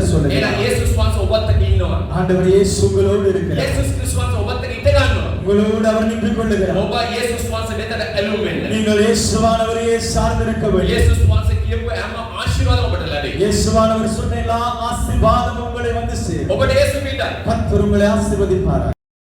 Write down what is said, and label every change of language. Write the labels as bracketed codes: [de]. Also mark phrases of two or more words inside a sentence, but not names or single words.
[si] එහෙනම් [ta] சொல்லுகிறார். [si] යේසුස් වහන්සේ ඔබත් එක්ක ඉන්නවා [ta] ஆண்டவர் இயேசு உங்களோடு இருக்கிறார். [si] යේසුස් ක්‍රිස්තුස් වහන්සේ ඔබත් එක්ක ඉඳ ගන්නවා [ta] உங்களோடு அவர் நின்று கொள்ளுகிறார். [si] ඔබ යේසුස් වහන්සේ වෙතට ඇලුම් වෙන්න [ta] நீங்கள் இயேசுவானவரையே சார்ந்திருக்க வேண்டும். [si] යේසුස් වහන්සේ කියපු හැම ආශිර්වාදම ඔබට ලැබේ [ta] இயேசுவானவர் சொன்ன எல்லா ஆசீர்வாதமும் உங்களை வந்து சேரும். [si] ඔබට යේසු පිටයි [ta] கர்த்தர் உங்களை ஆசீர்வதிப்பார்.